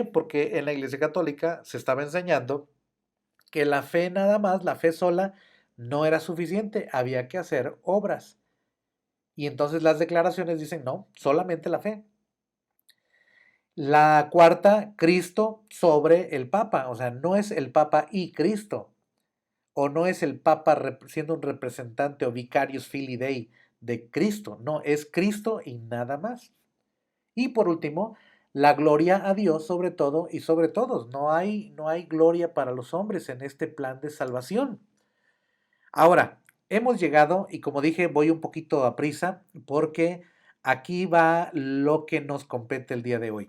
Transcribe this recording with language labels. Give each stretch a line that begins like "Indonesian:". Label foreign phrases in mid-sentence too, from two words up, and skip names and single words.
Spanish: Porque en la Iglesia Católica se estaba enseñando que la fe nada más, la fe sola, no era suficiente, había que hacer obras. Y entonces las declaraciones dicen, no, solamente la fe. La cuarta, Cristo sobre el Papa, o sea, no es el Papa y Cristo, o no es el Papa siendo un representante o
Latin: vicarius filii Dei
Spanish: de Cristo, no, es Cristo y nada más. Y por último, la gloria a Dios sobre todo y sobre todos. No hay gloria para los hombres en este plan de salvación. Ahora, hemos llegado, y como dije, voy un poquito a prisa, porque aquí va lo que nos compete el día de hoy.